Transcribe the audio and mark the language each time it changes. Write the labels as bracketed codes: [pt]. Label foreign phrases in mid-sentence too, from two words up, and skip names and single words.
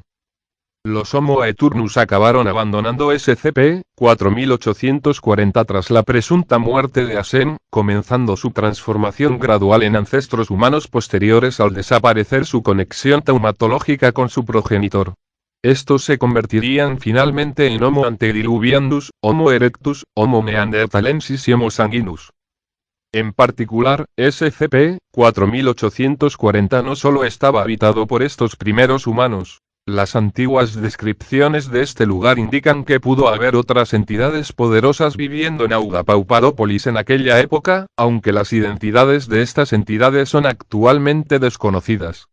[es] Los Homo Eternus acabaron abandonando SCP-4840 tras la presunta muerte de Asem, comenzando su transformación gradual en ancestros humanos posteriores al desaparecer su conexión taumatológica con su progenitor. Estos se convertirían finalmente en Homo antediluvianus, Homo erectus, Homo neanderthalensis y Homo sanguinus. En particular, SCP-4840 no solo estaba habitado por estos primeros humanos. Las antiguas descripciones de este lugar indican que pudo haber otras entidades poderosas viviendo en Audapaupadopolis en aquella época, aunque las identidades de estas entidades son actualmente desconocidas.